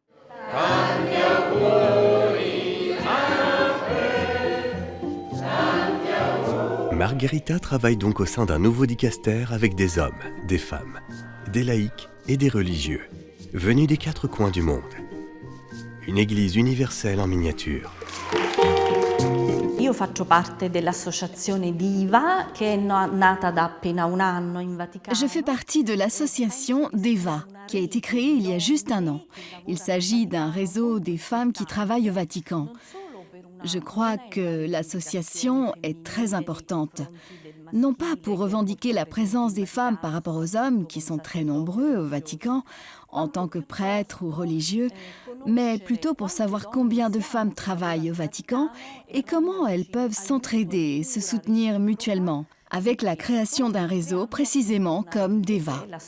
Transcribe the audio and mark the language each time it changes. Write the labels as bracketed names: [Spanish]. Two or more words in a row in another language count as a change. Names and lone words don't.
[French] Margherita travaille donc au sein d'un nouveau dicastère avec des hommes, des femmes, des laïcs et des religieux, venus des 4 coins du monde. Une église universelle en miniature. [Italian] Io faccio parte dell'associazione Diva che è nata da appena un anno in Vaticano. [French] Je fais partie de l'association DEVA, qui a été créée il y a juste un an. Il s'agit d'un réseau des femmes qui travaillent au Vatican. Je crois que l'association est très importante, non pas pour revendiquer la présence des femmes par rapport aux hommes, qui sont très nombreux au Vatican, en tant que prêtres ou religieux, mais plutôt pour savoir combien de femmes travaillent au Vatican et comment elles peuvent s'entraider et se soutenir mutuellement, avec la création d'un réseau précisément comme DEVA.